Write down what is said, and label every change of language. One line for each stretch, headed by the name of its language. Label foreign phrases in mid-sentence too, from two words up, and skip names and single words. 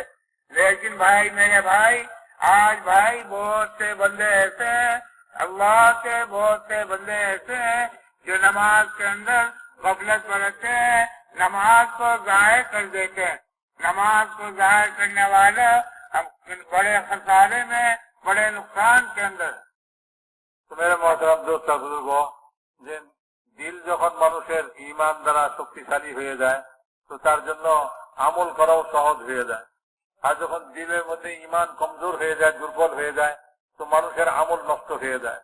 Urdu: لیکن بھائی، میرے بھائی، آج بھائی بہت سے بندے ایسے ہیں، اللہ کے بہت سے بندے ایسے ہیں جو نماز کے اندر غفلت برتتے ہیں، نماز کو ضائع کر دیتے ہیں. نماز کو ضائع کرنے والا بڑے خسارے میں، بڑے نقصان کے اندر.
Bangla: তো
Urdu: میرے محترم دوست بزرگ,
Bangla: যে দিল যখন মানুষের ঈমান দ্বারা শক্তিশালী হয়ে যায় তো তার জন্য আমল করাও সহজ হয়ে যায়। আর যখন দিলের মধ্যে ঈমান কমজোর হয়ে যায়, দুর্বল হয়ে যায়, তো মানুষের আমল নষ্ট হয়ে যায়।